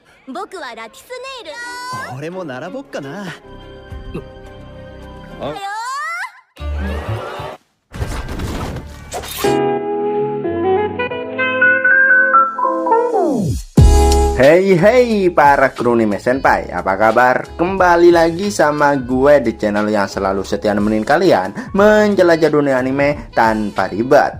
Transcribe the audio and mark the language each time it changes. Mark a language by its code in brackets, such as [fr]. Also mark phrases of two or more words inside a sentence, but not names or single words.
[ja] 僕はラティスネイル。俺も並ぼっかな。だよ。 [id] Hey hey para kru Anime Senpai, apa kabar? Kembali lagi sama gue di channel yang selalu setia nemenin kalian menjelajah dunia anime tanpa ribet.